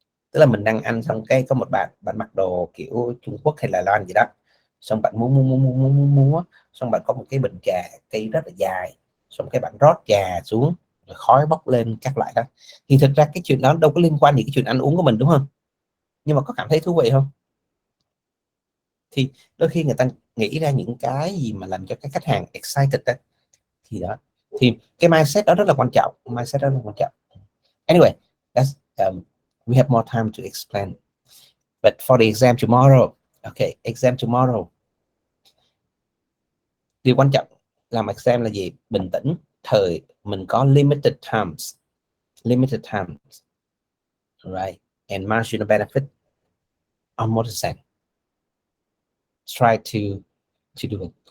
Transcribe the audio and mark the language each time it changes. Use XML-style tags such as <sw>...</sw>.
<vi>Tức là mình đang ăn xong cái có một bạn mặc đồ kiểu Trung Quốc hay là Loan gì đó, xong bạn múa, xong bạn có một cái bình trà cây rất là dài, xong cái bạn rót trà xuống rồi khói bốc lên các loại đó. Thì thực ra cái chuyện đó đâu có liên quan gì cái chuyện ăn uống của mình đúng không? Nhưng mà có cảm thấy thú vị không? Thì đôi khi người ta nghĩ ra những cái gì mà làm cho các khách hàng excited đó. Thì đó, thì cái mindset đó rất là quan trọng.</vi> <en>Anyway, we have more time to explain. But for the exam tomorrow, okay, exam tomorrow.</en> <vi>Điều quan trọng làm exam là gì? Bình tĩnh, mình có</vi> <en>limited times, right? And marginal benefit almost the same. Try to do it.</en>